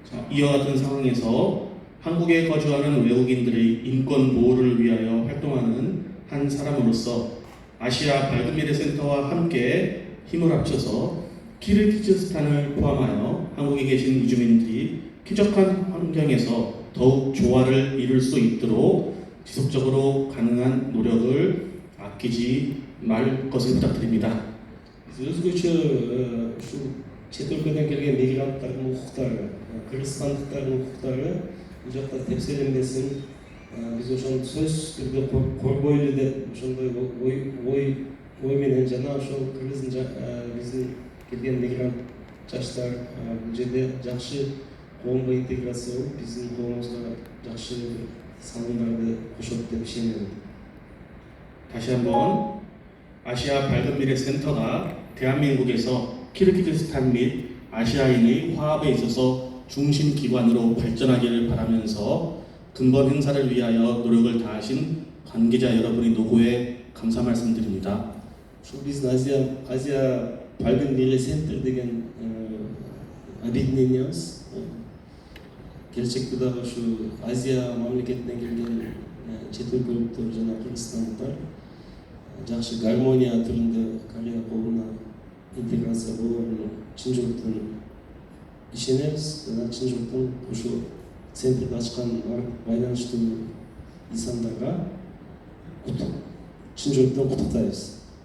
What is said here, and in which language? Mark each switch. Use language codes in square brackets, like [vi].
[ko] 이와 같은 상황에서 한국에 거주하는 외국인들의 인권 보호를 위하여 활동하는 한 사람으로서 아시아 밝은 미래 센터와 함께 힘을 합쳐서 키르기즈스탄을 포함하여 한국에 계신 이주민들이 쾌적한 환경에서 더욱 조화를 이룰 수 있도록 지속적으로 가능한 노력을 아끼지 말 것을 부탁드립니다. [ky] Өзгөчө ушул чет өлкөдөн келген мигранттардын укуктары, кыргызстандыктардын укуктары бул жакта тепселенбесин, биз ошону сөзсүз түрдө коргойлу деп ошондой ой менен жана ошол биздин келген мигрант жаштар бул жерде жакшы коомго интеграция болуп, биздин коомубузга жакшы салымдарды кошот деп ишенем. [ko] 다시 한번 아시아 밝은 미래 센터가 대한민국에서 키르기즈스탄 및 아시아인의 화합에 있어서 중심 기관으로 발전하기를 바라면서 근본 행사를 위하여 노력을 다하신 관계자 여러분의 노고에 감사 말씀드립니다. [ky] Ушул биздин Азия 밝은 미래 센터 деген объединениябыз. Келечекте дагы ушу Азия мамлекетинен келген чет өлкөлүктөр жана кыргызстандыктар жакшы гармония түрүндө Корея колуна интеграция болоруна чын журттан ишенебиз жана чын журттан ушул центрди ачкан байланыштуу инсандарга чын журттан куттуктайбыз.